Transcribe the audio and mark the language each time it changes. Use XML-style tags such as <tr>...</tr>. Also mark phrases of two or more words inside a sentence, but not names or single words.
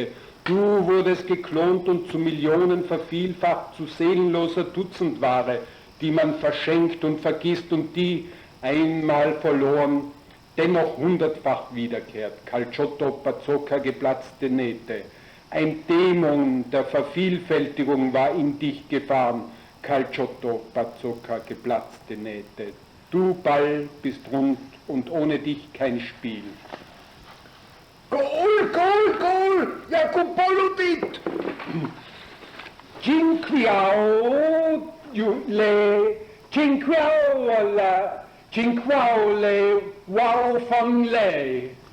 <de>Du wurdest geklont und zu Millionen vervielfacht zu seelenloser Dutzendware, die man verschenkt und vergisst und die, einmal verloren, dennoch 100-fach wiederkehrt. Calciotto, Bazooka, geplatzte Nähte. Ein Dämon der Vervielfältigung war in dich gefahren. Calciotto, Bazooka, geplatzte Nähte. Du Ball bist rund und ohne dich kein Spiel.</de> <it>Gol, gol, gol! Jakub Poludit! Cinquaule, wow von lei.</it>